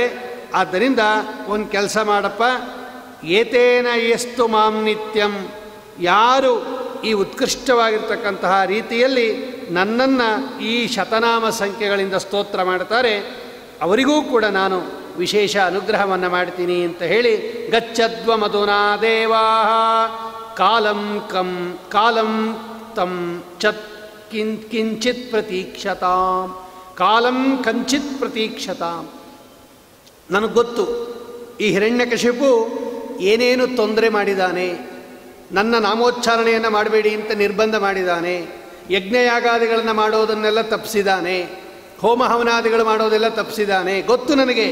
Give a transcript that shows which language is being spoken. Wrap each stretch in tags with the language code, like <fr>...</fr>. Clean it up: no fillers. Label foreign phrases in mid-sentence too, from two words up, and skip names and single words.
<kn>ಆದ್ದರಿಂದ ಒಂದು ಕೆಲಸ ಮಾಡಪ್ಪ,</kn> <sa>एतेन एष्टु मां नित्यं,</sa> <kn>ಯಾರು ಈ ಉತ್ಕೃಷ್ಟವಾಗಿರ್ತಕ್ಕಂತಹ ರೀತಿಯಲ್ಲಿ ನನ್ನನ್ನು ಈ ಶತನಾಮ ಸಂಖ್ಯೆಗಳಿಂದ ಸ್ತೋತ್ರ ಮಾಡ್ತಾರೆ ಅವರಿಗೂ ಕೂಡ ನಾನು ವಿಶೇಷ ಅನುಗ್ರಹವನ್ನು ಮಾಡ್ತೀನಿ ಅಂತ ಹೇಳಿ,</kn> <sa>गच्छध्व मधुना देवा कालं तं चत् किंचित् प्रतीक्षतां, कालं कंचित् प्रतीक्षतां.</sa> <kn>ನನಗೆ ಗೊತ್ತು ಈ ಹಿರಣ್ಯಕಶಿಪು ಏನೇನು ತೊಂದರೆ ಮಾಡಿದ್ದಾನೆ, ನನ್ನ ನಾಮೋಚ್ಚಾರಣೆಯನ್ನು ಮಾಡಬೇಡಿ ಅಂತ ನಿರ್ಬಂಧ ಮಾಡಿದ್ದಾನೆ, ಯಜ್ಞಯಾಗಾದಿಗಳನ್ನು ಮಾಡೋದನ್ನೆಲ್ಲ ತಪ್ಪಿಸಿದ್ದಾನೆ, ಹೋಮ ಹವನಾದಿಗಳು ಮಾಡೋದೆಲ್ಲ ತಪ್ಪಿಸಿದ್ದಾನೆ, ಗೊತ್ತು ನನಗೆ.</kn>